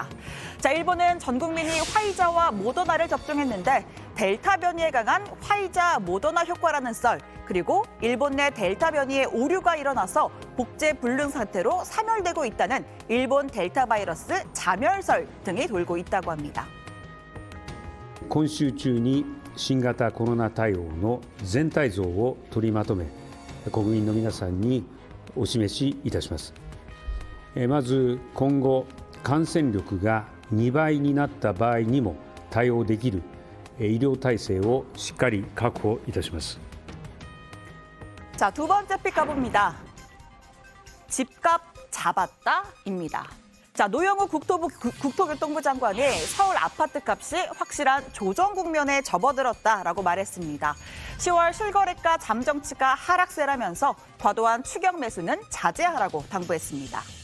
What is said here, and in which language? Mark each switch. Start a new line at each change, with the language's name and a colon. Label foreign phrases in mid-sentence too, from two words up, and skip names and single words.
Korean: 자, 일본은 전 국민이 화이자와 모더나를 접종했는데 델타 변이에 강한 화이자 모더나 효과라는 썰, 그리고 일본 내 델타 변이의 오류가 일어나서 복제 불능 상태로 사멸되고 있다는 일본 델타 바이러스 자멸설 등이 돌고 있다고 합니다.
Japanese: 今週中に新型コロナ対応の全体像を取りまとめ、国民の皆さんにお示しいたします。まず今後感染力が2倍になった場合にも対応できる医療体制をしっかり確保いたします。
Korean: 자, 두 번째 픽 가봅니다. 집값 잡았다입니다. 자, 노영우 국토교통부 장관이 서울 아파트값이 확실한 조정 국면에 접어들었다라고 말했습니다. 10월 실거래가 잠정치가 하락세라면서 과도한 추격 매수는 자제하라고 당부했습니다.